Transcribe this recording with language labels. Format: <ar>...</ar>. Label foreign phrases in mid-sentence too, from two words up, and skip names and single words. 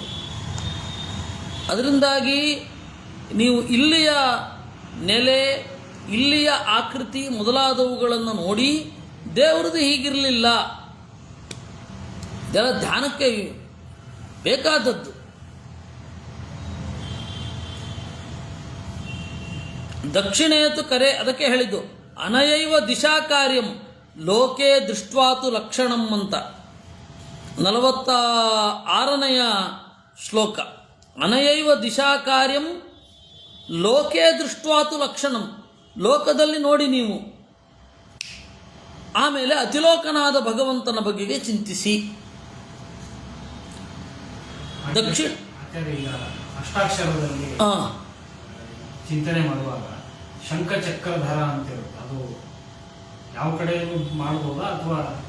<kn>ಅದರಿಂದಾಗಿ ನೀವು ಇಲ್ಲಿಯ ನೆಲೆ, ಇಲ್ಲಿಯ ಆಕೃತಿ ಮೊದಲಾದವುಗಳನ್ನು ನೋಡಿ ದೇವರದು ಹೀಗಿರಲಿಲ್ಲ, ಇದೆಲ್ಲ ಧ್ಯಾನಕ್ಕೆ ಬೇಕಾದದ್ದು. ದಕ್ಷಿಣೇತು ಕರೆ, ಅದಕ್ಕೆ ಹೇಳಿದ್ದು</kn> <sa>ಅನಯೈವ ದಿಶಾ ಕಾರ್ಯಂ ಲೋಕೆ ದೃಷ್ಟ್ವಾತು ಲಕ್ಷಣಂ</sa> <kn>ಅಂತ 46ನೆಯ ಶ್ಲೋಕ.</kn> <sa>ಅನಯೈವ ದಿಶಾ ಕಾರ್ಯಂ ಲೋಕೆ ದೃಷ್ಟ್ವಾತು ಲಕ್ಷಣಂ,</sa> <kn>ಲೋಕದಲ್ಲಿ ನೋಡಿ ನೀವು. ಆಮೇಲೆ ಅತಿಲೋಕನಾದ ಭಗವಂತನ ಬಗೆಗೆ ಚಿಂತಿಸಿ. ದಕ್ಷಿಣ ಅಷ್ಟಾಕ್ಷರದಲ್ಲಿ ಚಿಂತನೆ ಮಾಡುವಾಗ ಶಂಖಚಕ್ರಧರ ಅಂತ ಇರುತ್ತೆ, ಅದು ಯಾವ ಕಡೆಯೂ ಮಾಡಬಹುದಾ ಅಥವಾ</kn>